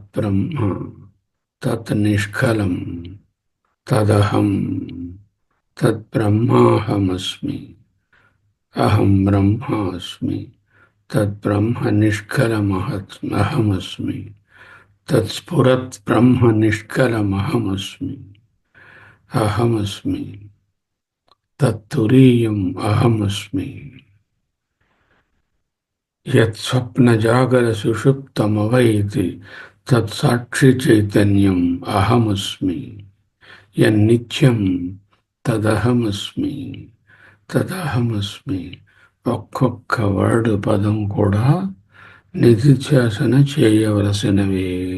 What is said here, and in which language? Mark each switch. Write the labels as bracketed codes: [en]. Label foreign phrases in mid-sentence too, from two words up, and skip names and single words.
[sa] ब्रह्म, तत् निष्कलम्, तदहम्, तत् ब्रह्माहम् अस्मि, अहम् ब्रह्म अस्मि, तत् ब्रह्म निष्कलम् अहम् अस्मि, तत् स्पुरत् ब्रह्म निष्कलम् अहम् अस्मि, अहम् अस्मि, तत् तुरीयम् अहम् अस्मि. యత్ స్వప్న జాగర సుషుప్తమవైతి తత్ సాక్షి చైతన్యం అహమస్మి. యన్నిత్యం తదహమస్మి, తదహమస్మి. [te] ఒక్కొక్క వర్డ్ పదం కూడా నిధిధ్యాసన చేయవలసినవే.